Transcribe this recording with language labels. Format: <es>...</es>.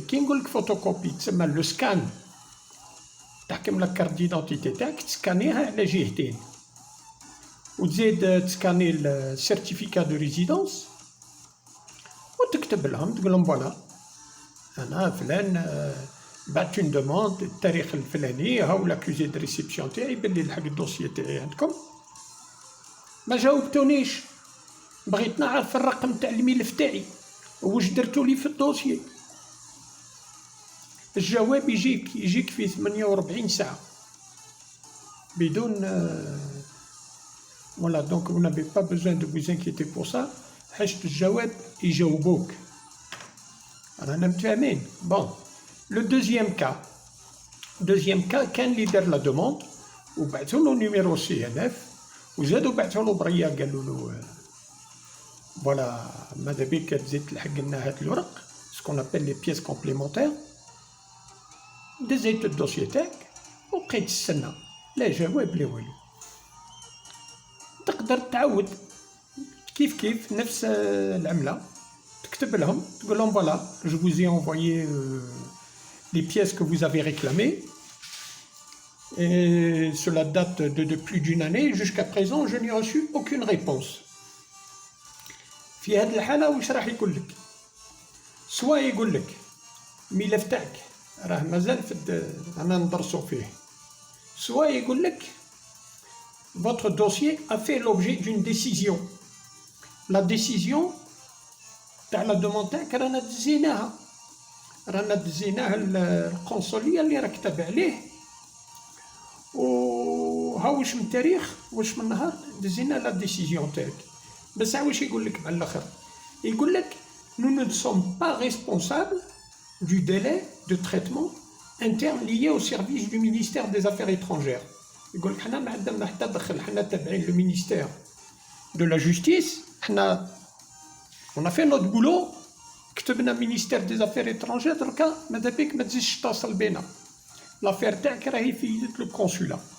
<ar>كي نقولك فوتوكوبي تسمى لو سكان، تحكم لا كارت ديدونتيتي تاعك تسكانيها على جهتين، وتزيد تسكاني السيرتيفيكا دو ريزيدونس وتكتب لهم تقول لهم فوالا انا فلان بعت اون دوموند التاريخ الفلاني، هاو لاكوزي دو ريسيبسيون تاعي بلي لحق الدوسيي تاعي عندكم، ما جاوبتونيش، بغيت نعرف الرقم تاع الملف تاعي واش درتو لي في الدوسيي. الجواب يجيك في 48 ساعه بدون</ar> <fr>Voilà, donc vous n'avez pas besoin de vous inquiéter pour ça.</fr> <ar>حاجة الجواب يجاوبوك. رانا متفاهمين.</ar> <fr>Bon, le deuxième cas</fr> <ar>كان اللي دار لا دوموند وبعثوا له نيميرو سي ان اف، وزادوا بعثوا له بريا قالوا له فوالا ماذا بيك تزيد تلحق لنا هاد الورق، سكون ابل لي بييس كومبليمونتير. دزيت الدوسيي تاعك وبقيت تستنى، لا جواب لا والو. تقدر تعاود كيف نفس العملة، تكتب لهم تقول لهم</ar> <fr>voilà, je vous ai envoyé les pièces que vous avez réclamées et cela date de plus d'une année. Jusqu'à présent, je n'ai reçu aucune réponse.</fr> <ar>في هذه الحالة واش راح يقول لك؟ سوا يقول لك الملف تاعك راه مازال رانا ندرسو فيه، سوا يقول لك</ar> <fr>votre dossier a fait l'objet d'une décision. La décision</fr> <ar>تاع لا دوموند تاعك رانا دزيناها القنصلية اللي راك تابع عليه، وها واش من تاريخ واش من نهار دزينا لا ديسيزيون تاعك. بس واش يقول لك</ar> <fr>مع الاخر؟ يقول لك nous ne sommes pas responsables du délai de traitement interne lié au service du ministère des Affaires étrangères.</fr> <ar>يقول لك حنا ما عندنا حتى دخل، حنا تابعين لو</ar> <fr>ministère de la justice،</fr> <ar>حنا</ar> <fr>on a fait notre boulot،</fr> <ar>كتبنا</ar> <fr>ministère des Affaires étrangères،</fr> <ar>دركا ماذا بيك ما تزيدش تتصل بينا، لافير تاعك راهي في يد لو كونسولا.</ar>